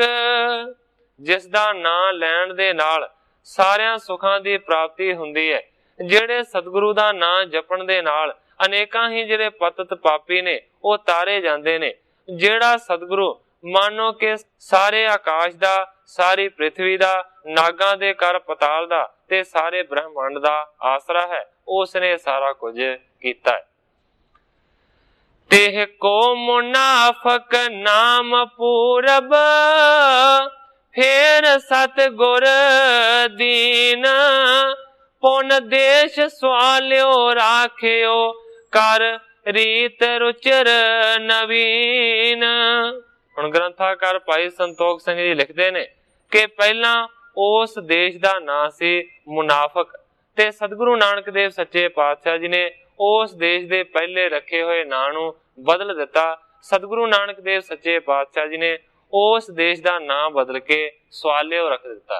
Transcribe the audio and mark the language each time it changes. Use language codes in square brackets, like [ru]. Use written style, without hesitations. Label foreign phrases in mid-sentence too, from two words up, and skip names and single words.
[pa] ਜਿਸ ਦਾ ਨਾਂ ਲੈਣ ਦੇ ਨਾਲ ਸਾਰਿਆਂ ਸੁੱਖਾਂ ਦੀ ਪ੍ਰਾਪਤੀ ਹੁੰਦੀ ਹੈ, ਜਿਹੜੇ ਸਤਿਗੁਰੂ ਦਾ ਨਾਂ ਜਪਣ ਦੇ ਨਾਲ ਅਨੇਕਾਂ ਹੀ ਜਿਹੜੇ ਪਤਿਤ ਪਾਪੀ ਨੇ ਉਹ ਤਾਰੇ ਜਾਂਦੇ ਨੇ। ਜਿਹੜਾ ਸਤਿਗੁਰੂ ਮਾਨੋ ਕਿ ਸਾਰੇ ਆਕਾਸ਼ ਦਾ, ਸਾਰੀ ਪ੍ਰਿਥਵੀ ਦਾ, ਨਾਗਾਂ ਦੇ ਕਰ ਪਤਾਲ ਦਾ ਤੇ ਸਾਰੇ ਬ੍ਰਹਮੰਡ ਦਾ ਆਸਰਾ ਹੈ, ਉਸ ਨੇ ਸਾਰਾ ਕੁਝ ਕੀਤਾ ਹੈ। [bra] तेह को मुनाफक नाम पूरब, फेर सतगुर दीन। पुन देश स्वाल्यो राख्यो, कर रीत रुचर नवीन। [pa] ਹੁਣ ਗ੍ਰੰਥਾਕਾਰ ਭਾਈ ਸੰਤੋਖ ਸਿੰਘ ਜੀ ਲਿਖਦੇ ਨੇ ਕਿ ਪਹਿਲਾਂ ਉਸ ਦੇਸ਼ ਦਾ ਨਾਂ ਸੀ ਮੁਨਾਫਕ, ਤੇ ਸਤਿਗੁਰੂ ਨਾਨਕ ਦੇਵ ਸੱਚੇ ਪਾਤਸ਼ਾਹ ਜੀ ਨੇ ਉਸ ਦੇਸ਼ ਦੇ ਪਹਿਲੇ ਰੱਖੇ ਹੋਏ ਨਾਂ ਨੂੰ ਬਦਲ ਦਿੱਤਾ। ਸਤਿਗੁਰੂ ਨਾਨਕ ਦੇਵ ਸੱਚੇ ਪਾਤਸ਼ਾਹ ਜੀ ਨੇ ਉਸ ਦੇਸ਼ ਦਾ ਨਾਂ ਬਦਲ ਕੇ ਸਵਾਲਿਓ ਰੱਖ ਦਿੱਤਾ।